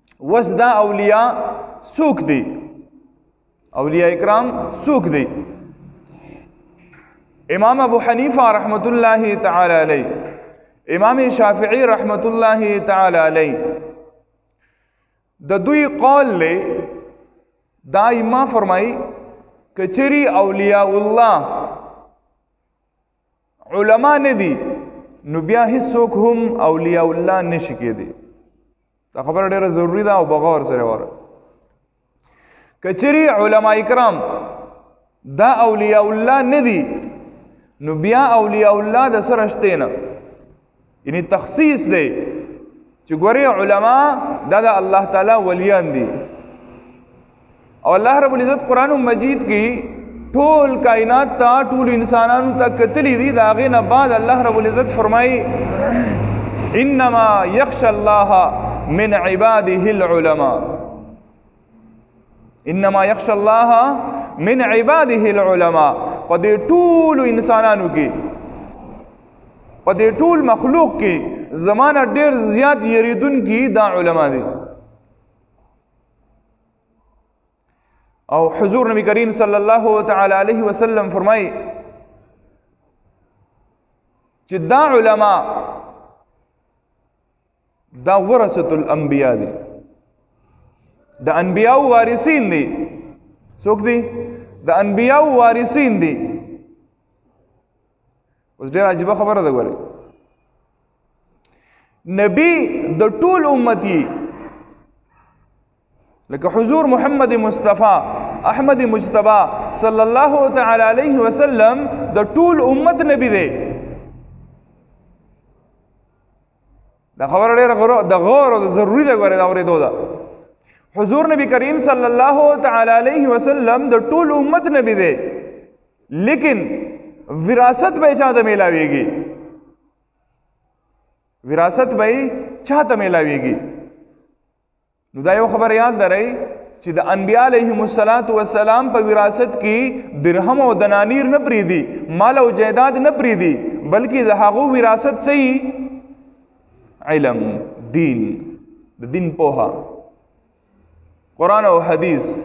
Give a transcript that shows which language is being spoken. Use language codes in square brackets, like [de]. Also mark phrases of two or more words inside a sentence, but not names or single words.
[ps] وس دا اولیاء سوک دی؟ اولیاء اکرام سوک دی؟ امام ابو حنیفہ [ar] رحمت اللہ تعالی علیہ، [ps] امام شافعی [ar] رحمت اللہ تعالی علیہ [ps] د دوی قول لے دا ایما فرمائی کہ چری اولیاء اللہ علماء نے دی نو بیا هیڅوک هم اولیاء الله نشي کېدی. دا خبره ډیره ضروری ده او بغور سره وره. کچری علماء کرام دا اولیاء الله نه دي نو بیا اولیاء الله د سره شته نه، یعنی تخصیص دی چې ګوري علما دا د الله تعالی ولیان دي. او الله رب العزت قرآن مجید کی ټول کائنات تا ټول انسانانو ته کتلی دي، دا غې نه بعد الله رب العزت فرمایي [ar] انما یخشى الله من عباده العلماء، انما یخشى الله من عباده العلماء. [ps] په دې ټول انسانانو کې، په دې ټول مخلوق کې زمانہ ډېر زیات یریدونکي دا علما دي. او حضور نبی کریم [ar] صلی اللہ تعالی علیہ وسلم [ps] فرمائی چې دا علماء دا [ar] ورثة الانبیاء [ps] دی، دا انبیاء وارثین دی. څوک دی؟ دا انبیاء وارثین دی. اوس ډېر عجیبه خبره ده. ګورئ نبی د ټول امتی لکه حضور محمد مصطفی احمد مجتبی [ar] صلی اللہ تعالی علیہ وسلم [ps] د ټول امت نبی دی. دا خبر ډیره د غور او د ضروری ده. ګوره دا اورېدو ده. حضور نبی کریم [ar] صلی اللہ تعالی علیہ وسلم [ps] د ټول امت نبی دی، لیکن وراثت به چاته میلاویږي؟ وراثت به چاته میلاویږي؟ نو دا یو خبر یاد لرئ چې د انبیاء [ar] علیهم السلام [ps] په وراثت کې درهم او دنانیر نه پریدي، مال او جائیداد نه پریدي، بلکې د هغو وراثت صحیح علم، دین، د دین پوها، قرآن او حدیث.